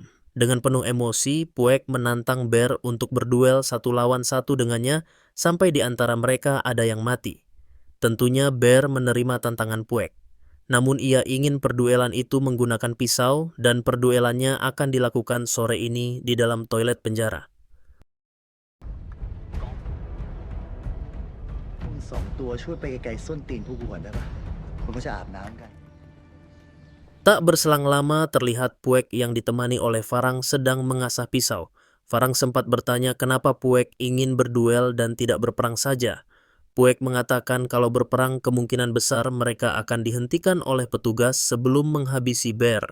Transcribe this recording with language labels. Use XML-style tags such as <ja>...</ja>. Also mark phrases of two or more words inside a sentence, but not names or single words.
<id>Dengan penuh emosi, Puek menantang Bear untuk berduel 1 lawan 1 dengannya sampai di antara mereka ada yang mati. Tentunya Bear menerima tantangan Puek. Namun ia ingin perduelan itu menggunakan pisau dan perduelannya akan dilakukan sore ini di dalam toilet penjara.</id> <th>2 ตัวช่วยไปไกลๆส้นตีนพวกกูก่อนได้ปะผมก็จะอาบน้ำกัน</th> <id>Tak berselang lama terlihat Puek yang ditemani oleh Farang sedang mengasah pisau. Farang sempat bertanya kenapa Puek ingin berduel dan tidak berperang saja. Puek mengatakan kalau berperang kemungkinan besar mereka akan dihentikan oleh petugas sebelum menghabisi Bear.</id>